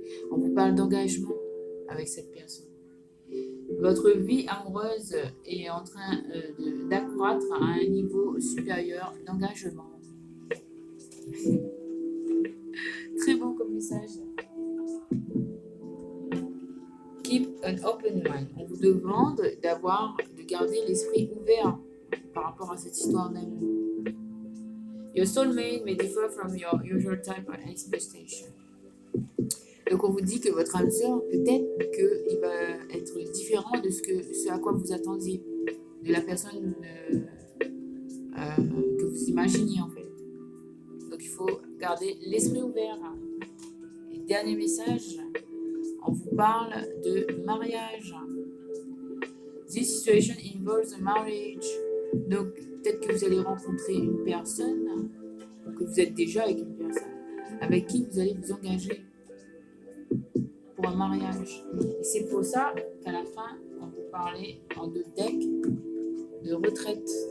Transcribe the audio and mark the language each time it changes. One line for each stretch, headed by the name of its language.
French: On vous parle d'engagement avec cette personne. Votre vie amoureuse est en train d'accroître à un niveau supérieur d'engagement. Très bon comme message.
English: Keep an open mind.
French: On vous demande de garder l'esprit ouvert par rapport à cette histoire d'amour.
English: Your soulmate may differ from your usual type of expectation.
French: Donc on vous dit que votre âme sœur, peut-être qu'il va être différent de ce à quoi vous attendiez, de la personne que vous imaginiez en fait. Donc il faut garder l'esprit ouvert. Et dernier message, on vous parle de mariage.
English: This situation involves a marriage.
French: Donc peut-être que vous allez rencontrer une personne, ou que vous êtes déjà avec une personne, avec qui vous allez vous engager pour un mariage. Et c'est pour ça qu'à la fin, on vous parlait en 2 decks de retraite.